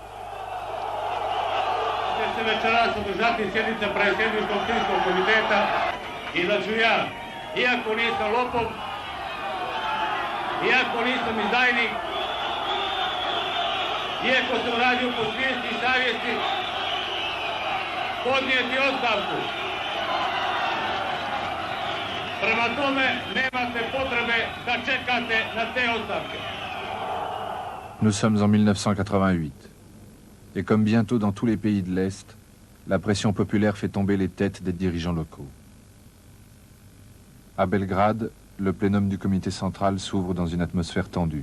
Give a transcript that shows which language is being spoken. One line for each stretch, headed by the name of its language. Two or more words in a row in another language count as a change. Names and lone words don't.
Serbian: Će se večeras održati sjednica predsjedničkog Krimskog komiteta i da ću ja, iako nisam lopov, iako nisam izdajnik, iako sam radio po svijesti i savjesti, podnijeti ostavku. Prema tome, nemate potrebe da čekate na te ostavke.
French: Nous sommes en 1988. Et comme bientôt dans tous les pays de l'Est, la pression populaire fait tomber les têtes des dirigeants locaux. À Belgrade, le plénum du comité central s'ouvre dans une atmosphère tendue.